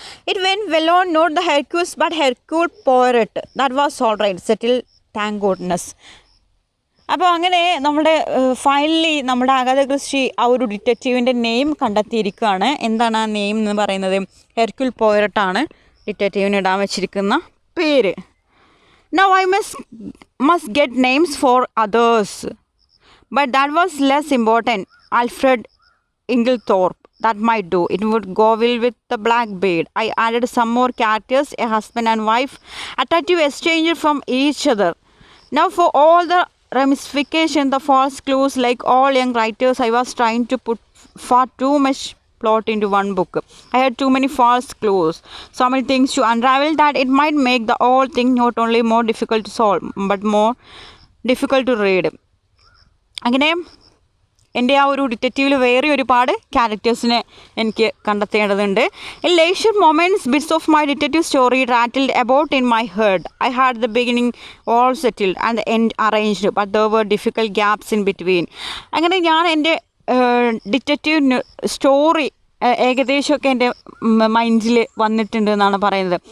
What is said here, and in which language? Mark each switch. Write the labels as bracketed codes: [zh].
[en] It went well on, not the Hercules but Hercule Poirot. That was all right. Settled, thank goodness. [ml] അപ്പോൾ അങ്ങനെ finally നമ്മുടെ Agatha Christy ആ ഒരു ഡിറ്റക്റ്റീവിൻ്റെ name കണ്ടെത്തിയിരിക്കുകയാണ്. എന്താണ് ആ നെയിം എന്ന് പറയുന്നത്? ഹെർക്യൂൾ പോയറട്ടാണ് ഡിറ്റക്റ്റീവിന് ഇടാൻ വെച്ചിരിക്കുന്ന പേര്. [en] Now I must get names for others. But that was less important. Alfred Inglethorpe. That might do. It would go well with the black beard. I added some more characters, a husband and wife, attractive exchanger from each other. Now for all the ramifications, the false clues, like all young writers, I was trying to put far too much plot into one book. I had too many false clues, so many things to unravel that it might make the whole thing not only more difficult to solve, but more difficult to read. [ml] അങ്ങനെ എൻ്റെ ആ ഒരു ഡിറ്റക്റ്റീവിൽ വേറെ ഒരുപാട് ക്യാരക്ടേഴ്സിനെ എനിക്ക് കണ്ടെത്തേണ്ടതുണ്ട്. [en] In leisure moments, bits of my detective story rattled about in my head. I had the beginning all settled and the end arranged, but there were difficult gaps in between. [ml] അങ്ങനെ ഞാൻ എൻ്റെ ഡിറ്റക്റ്റീവ് സ്റ്റോറി ഏകദേശമൊക്കെ എൻ്റെ മൈൻഡിൽ വന്നിട്ടുണ്ട് എന്നാണ് പറയുന്നത്.